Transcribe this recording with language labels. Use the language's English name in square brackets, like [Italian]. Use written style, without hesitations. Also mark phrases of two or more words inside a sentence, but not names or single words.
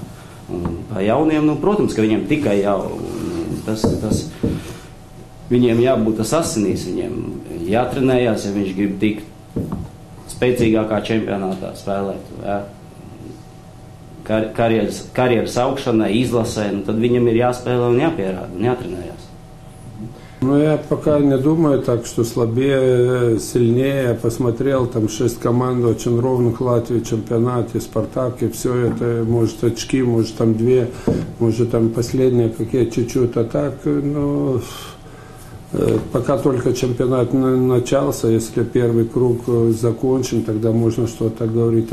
[Latvian] Un pa jauniem, nu, protams, ka viņiem tikai jau tas viņiem jābūt tas asinīs, viņiem jātrenējās, ja viņš grib tikt spēcīgākā čempionātā spēlēt. Ja? Karjeras augšanai, изласē, ну, tad viņam ir jāspēlē un jāpierāda un jātrenējās. [Russian] Ну, я пока не думаю так, что слабее, сильнее. Я посмотрел, там 6 команд очень ровных в Латвии, чемпионате, Спартак, и все это, может, очки, может, там 2, может, там последние какие чуть-чуть, а так, ну, пока только чемпионат начался, если первый круг закончен, тогда можно что-то говорить.